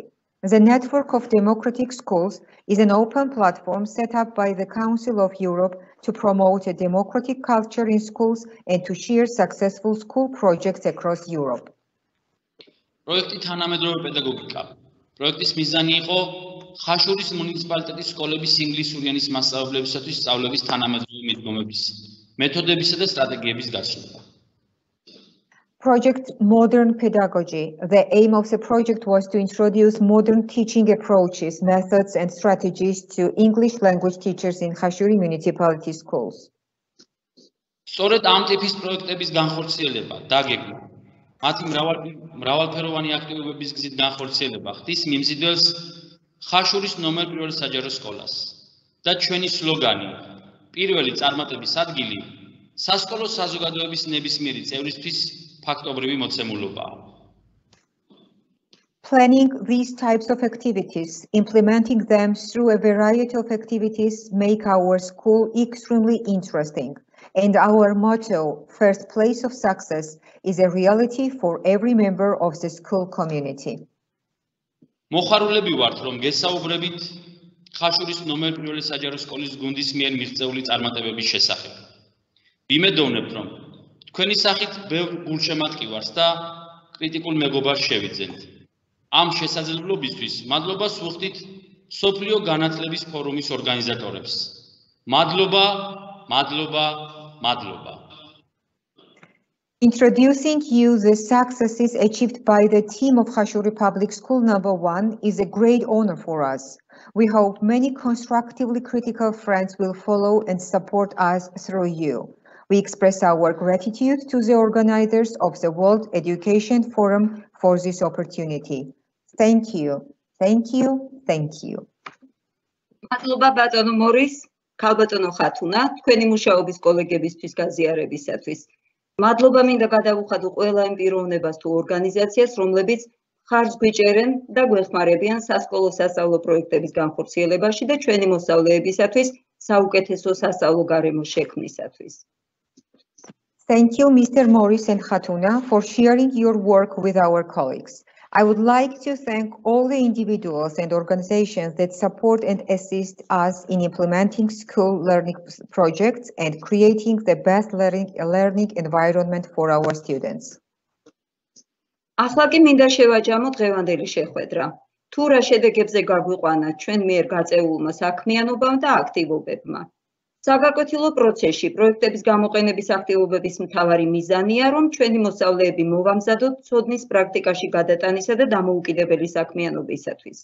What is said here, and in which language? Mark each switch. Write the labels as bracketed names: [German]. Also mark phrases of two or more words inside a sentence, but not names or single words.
[English] The Network of Democratic Schools is an open platform set up by the Council of Europe to promote a democratic culture in schools and to share successful school projects across Europe. [Georgian] პროექტი თანამედროვე პედაგოგიკა. პროექტის მიზანი იყო ხაშურის მუნიციპალიტეტის სკოლების ინგლისური ენის მასწავლებლებისათვის სწავლების თანამედროვე მიდგომების, მეთოდებისა და სტრატეგიების გაცნობა. [English] Project Modern Pedagogy. The aim of the project was to introduce modern teaching approaches, methods, and strategies to English language teachers in Khashuri municipality schools. [Georgian] სწორედ ამ ტიპის პროექტების განხორციელება, დაგეგმა, მათი მრავალფეროვანი აქტივობების გზით განხორციელება ხდის მიმზიდველს ხაშურის ნომერ პირველი საჯარო სკოლას და ჩვენი სლოგანი პირველი წარმატების ადგილი სასკოლო საზოგადოების ნებისმიერი წევრისთვის ფაქტობრივი მოცემულობაა. [English] Planning these types of activities, implementing them through a variety of activities make our school extremely interesting. And our motto, first place of success, is a reality for every member of the school community. [Georgian] მოხარულები ვართ, რომ გესაუბრებით ხაშურის ნომერ პირველი საჯარო სკოლის გუნდის მიერ მიღწეული წარმატებების შესახებ. ვიმედოვნებთ, რომ თქვენი სახით ბევრ გულშემატკივარს და კრიტიკულ მეგობარს შევიძენთ. ამ შესაძლებლობისთვის მადლობას ვუხდით მსოფლიო განათლების ფორუმის ორგანიზატორებს. მადლობა, მადლობა, მადლობა. [English] Introducing you the successes achieved by the team of Khashuri Public School number 1 is a great honor for us. We hope many constructively critical friends will follow and support us through you. We express our gratitude to the organizers of the World Education Forum for this opportunity. Thank you. Thank you, thank you. [Georgian] მადლობა ბატონო მორის, ქალბატონო ხათუნა, თქვენი მუშაობის კოლეგებისთვის გაზიარებისათვის. მადლობა მინდა გადავუხადო ყველა იმ პიროვნებას თუ ორგანიზაციას, რომლებიც ხარჯს გვიჭერენ და გვეხმარებიან სასკოლო სასწავლო პროექტების განხორციელებაში და ჩვენი მოსწავლეებისათვის საუკეთესო სასწავლო გარემოს შექმნისათვის. [English] Thank you, Mr. Morris and Khatuna, for sharing your work with our colleagues. I would like to thank all the individuals and organizations that support and assist us in implementing school learning projects and creating the best learning environment for our students. [Georgian] ახლა კი მინდა შევაჯამოთ დღევანდელი შეხვედრა. თუ რა შედეგებზე გაგვიყვანა ჩვენ მიერ გაწეულმა საქმიანობამ და აქტივობებმა. საგაკვეთილო პროცესში პროექტების გამოყენების აქტივობების მთავარი მიზანია, რომ ჩვენი მოსწავლეები მოვამზადოთ ცოდნის პრაქტიკაში გადატანისა და დამოუკიდებელი საქმიანობისათვის.